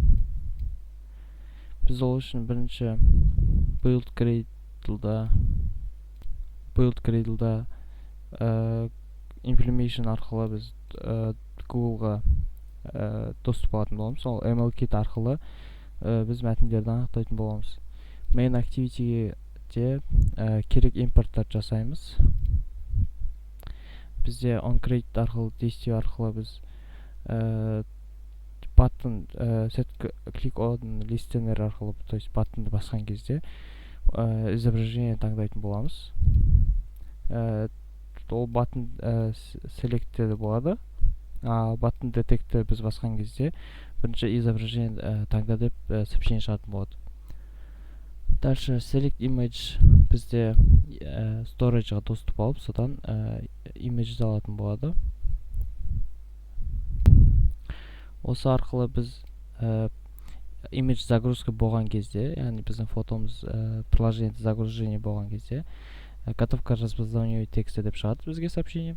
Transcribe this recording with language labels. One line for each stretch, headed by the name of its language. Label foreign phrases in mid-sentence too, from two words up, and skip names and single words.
Kazakh: Біз ол үшін бірінші Build Gradle'да Implementation арқылы біз Google'ға доступ алатын боламыз. Сол ML-Kit арқылы біз мәтіндерді анықтайтын боламыз. Main Activity'де керек импорттар жасаймыз. Бізде onCreate арқылы, действие арқылы біз
English: button set click on listener
Kazakh: арқылы,
Russian: то есть
Kazakh: buttonды басқан кезде изображение таңдайтын боламыз. Ол
English: button selected
Kazakh: болады.
English: Button detector
Kazakh: біз басқан кезде бірінші изображение таңда деп сообщение шығатын болады. Дальше
English: select image
Kazakh: бізде storage'ға доступ алып, содан image алатын болады. Осы арқылы біз image загрузка болған кезде, яғни біздің фотомыз приложениеде загружение болған кезде
Russian: готовка распознавания текста
Kazakh: деп шығады бізге сообщение.